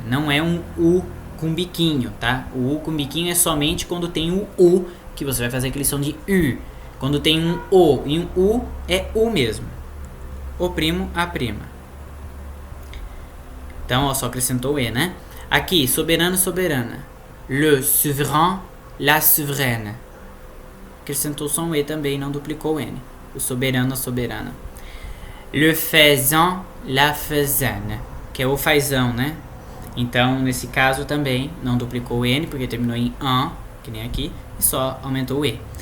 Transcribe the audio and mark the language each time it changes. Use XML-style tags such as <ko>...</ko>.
<pt>Não é um U com biquinho, tá? O U com biquinho é somente quando tem o U, que você vai fazer aquele som de U. Quando tem um O e um U, é U mesmo. O primo, a prima. Então, ó, só acrescentou o E, né? Aqui, soberano, soberana.</pt> <fr>Le souverain, la souveraine.</fr> <pt>Acrescentou só um E também, não duplicou o N. O soberano, a soberana.</pt> <fr>Le faisan, la faisaine.</fr> <pt>Que é o fazão, né? Então, nesse caso também não duplicou o N, porque terminou em an, que nem aqui, e só aumentou o E.</pt>